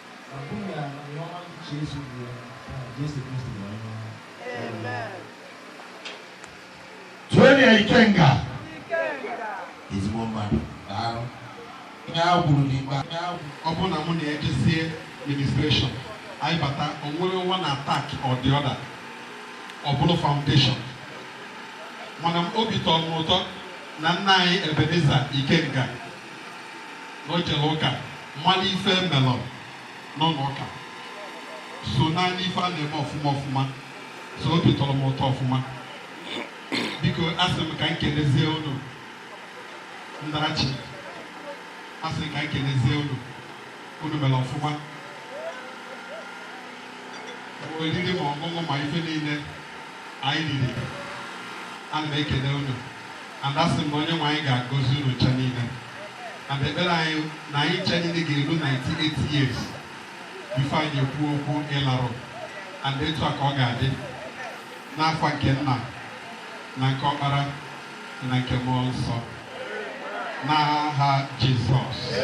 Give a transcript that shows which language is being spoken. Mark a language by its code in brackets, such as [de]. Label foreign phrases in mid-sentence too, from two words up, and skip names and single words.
[ig] Na mbụ m ya na ihe ọma dị iche esi m wee ya, na Jesu Kristi bụ onye ọma. Amen. Tueni ya Ikenga. Ikenga. Ezigbo mmadụ. Daalụ. Ihe a kwuru dị mkpa. Ihe a kwuru. Ọ bụrụ na mụ na ya jezie ministration, anyị bata, o nwere [en] one attack or the other. [ig] Ọ bụrụ foundation. Mana m, obi tọrọ m ụtọ na nna anyị Ebenezer Ikenga, na o jere ụka, mmalụ ife melọ n'ụlọ ụka. So naanị ife a na-eme ọfụma ọfụma. So obi tọrọ m ụtọ ọfụma. Biko, asị m ka m kelezie unu. Ndarachi. Asị m ka m kelezie unu. Unu mere ọfụma. Oriri ma ọṅụṅụ ma ife niile anyị riri. Ana m ekele unu. And asị m na Onyenwe anyị ga-agọzi unu ncha niile. And ekpere anyị na anyị ncha niile ga-eru [en] ninety-eight years before [ig] anyị ekwu okwu ịlarụ. And etu a ka ọ ga-adị. N'afa nke Nna, na nke Ọkpara, na nke Mmụọ Nsọ. N'aha Jizọs.